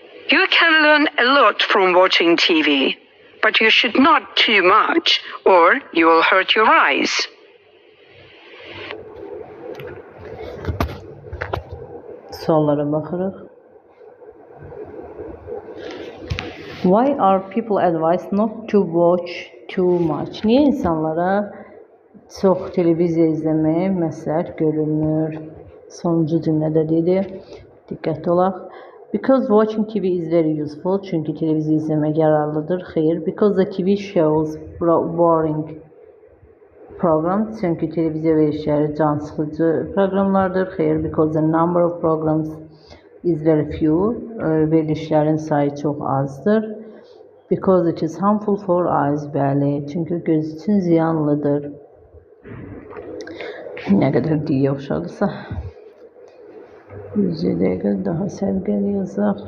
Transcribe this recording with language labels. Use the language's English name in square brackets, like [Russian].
[English] You can learn a lot from watching TV, but you should not too much, or you will hurt your eyes. [Azerbaijani] Suallara baxırıq. [English] Why are people advised not to watch too much? [Azerbaijani] Niyə insanlara çox televiziya izləməyə məsləhət görülmür? Sonuncu cümlədə dedi. Diqqətli olaq. [English] Because watching TV is very useful. [Azerbaijani] Çünki televiziya izləmək yararlıdır. Xeyr. [English] Because the TV shows boring programs. [Azerbaijani] Çünki televiziya verişləri can sıxıcı proqramlardır. Xeyr. [English] Because the number of programs is very few. [Azerbaijani] Verilişlərin sayı çox azdır. [English] Because it is harmful for eyes. [Azerbaijani] Bəli. Çünki göz üçün ziyanlıdır. Nə qədər deyə oxşadısa. 100 dəqiqə daha səvqəli yazaq.